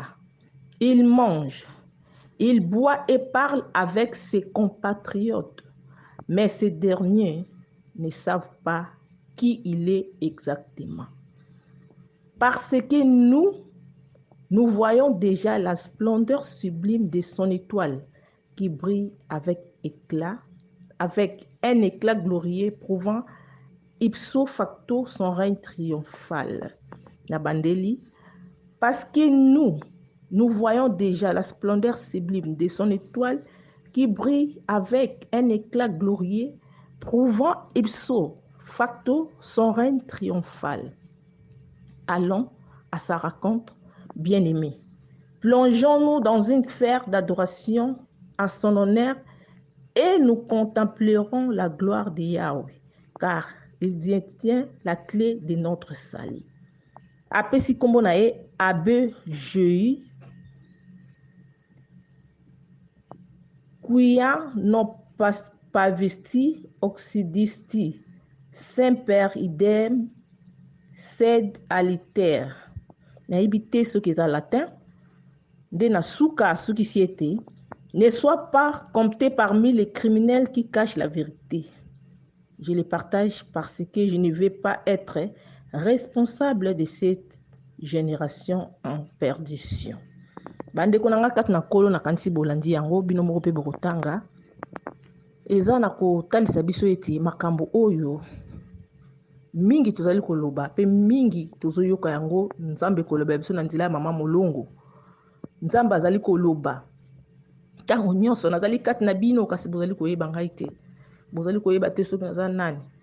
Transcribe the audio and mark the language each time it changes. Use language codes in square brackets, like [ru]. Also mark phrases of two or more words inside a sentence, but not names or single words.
[fr] Il mange, il boit et parle avec ses compatriotes, mais ces derniers ne savent pas qui il est exactement. Parce que nous voyons déjà la splendeur sublime de son étoile qui brille avec un éclat glorieux prouvant ipso facto son règne triomphal. Nabandeli, parce que nous voyons déjà la splendeur sublime de son étoile qui brille avec un éclat glorieux prouvant ipso facto son règne triomphal. Allons à sa rencontre, bien-aimés. Plongeons-nous dans une sphère d'adoration à son honneur et nous contemplerons la gloire de Yahweh, car il détient la clé de notre salut. [ln] Apesi kombo na ye [la] Abbé Jeu Kuya non pavisti occidisti semper idem sed aliter. [ln] Nayebi te soki eza latin nde na suka soki si ete [fr] ne sois pas compté parmi les criminels qui cachent la vérité. Je le partage parce que je ne veux pas être responsable de cette génération en perdition. [ln] Bandeko nanga kati na kolo na kanisi bolandi yango bino moko pe bokotanga eza na kotalisa biso ete makambo oyo mingi tozali koloba pe mingi tozoyoka yango nzambe koloba biso na nzela ya mama molongo. Nzambe azali koloba ntango nyonso nazali kati na bino kasi bozali koyeba ngai te, bozali koyeba te soki naza nani.